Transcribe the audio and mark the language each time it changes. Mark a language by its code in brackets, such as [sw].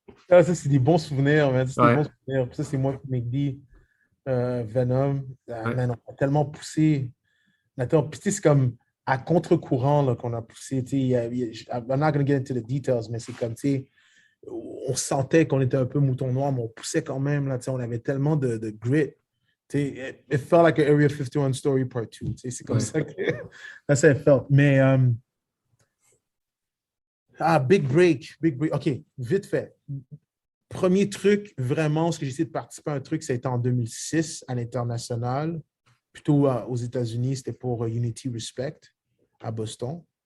[fr] Ça, c'est des bons souvenirs, man. C'est des bons souvenirs. Puis ça, c'est moi qui McD, Venom. Man, on a tellement poussé. Puis c'est comme à contre-courant là, qu'on a poussé. [en] I'm not going to get into the details, [fr] mais c'est comme, tu sais, on sentait qu'on était un peu mouton noir, mais on poussait quand même. Là, on avait tellement de grit. [en] It felt like an Area 51 story part 2. [fr] C'est comme ça que ça felt. Mais big break. OK, vite fait. Premier truc, vraiment, ce que j'ai essayé de participer à un truc, ça a été en 2006 à l'international. Plutôt aux États-Unis, c'était pour Unity Respect à Boston.